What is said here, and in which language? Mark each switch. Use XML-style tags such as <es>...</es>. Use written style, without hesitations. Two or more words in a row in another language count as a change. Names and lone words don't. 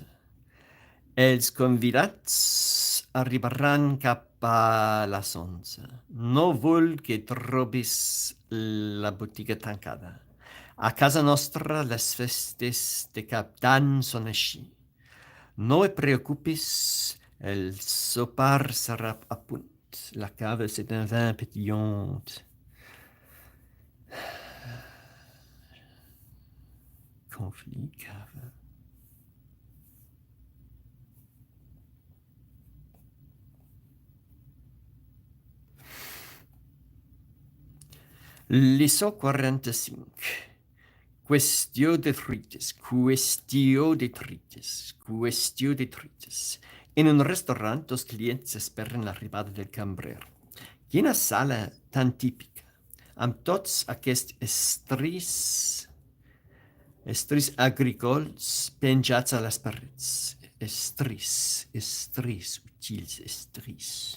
<ca>Els convidats arribaran cap a les 11. No vull que trobis la botiga tancada. A casa nostra les festes de Cap d'Any són així. No et preocupis, el sopar serà a punt.</ca> <fr>La cave, c'est un vin pétillant. Conflit, cave. Leçon 45. Questio detritis, questio detritis, questio detritis.</fr> <ca>En un restaurant, dos clients esperen l'arribada del cambrer. Quina sala tan típica, amb tots aquests estris agrícols penjats a les parets. Estris, utils, estris.</ca>